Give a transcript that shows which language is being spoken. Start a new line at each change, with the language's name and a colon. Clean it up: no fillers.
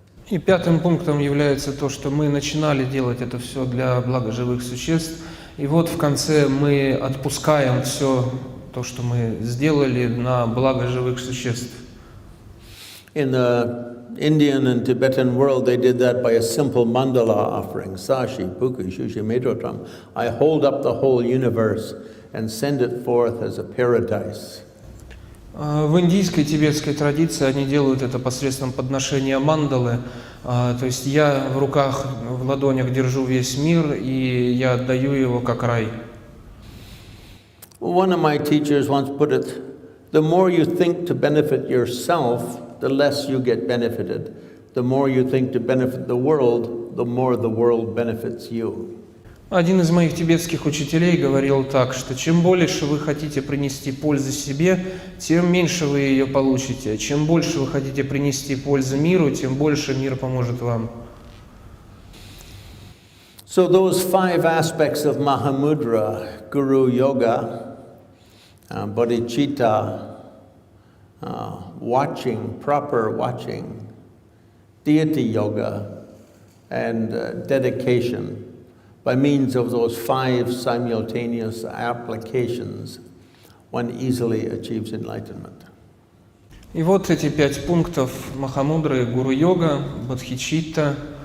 Russian: И пятым пунктом является то, что мы начинали делать это все для блага живых существ, и вот в конце мы отпускаем все то, что мы сделали на благо живых существ.
English: In the Indian and Tibetan world, they did that by a simple mandala offering, sashi, puku, shushi, medotram. I hold up the whole universe and send it forth as a paradise.
Russian: В индийской и тибетской традиции они делают это посредством подношения мандалы. То есть я в руках, в ладонях держу весь мир, и я отдаю его как рай.
English: One of my teachers once put it, the more you think to benefit yourself, the less you get benefited. The more you think to benefit the world, the more the world benefits you.
Russian: Один из моих тибетских учителей говорил так, что чем больше вы хотите принести пользы себе, тем меньше вы ее получите. Чем больше вы хотите принести пользы миру, тем больше мир поможет вам.
English: So those 5 aspects of Mahamudra, guru-yoga, bodhicitta, watching, proper watching, deity yoga, and dedication, by means of those 5 simultaneous applications, one easily achieves enlightenment.
Russian: И вот эти 5 пунктов Махамудры, гуру-йога, бодхичитта.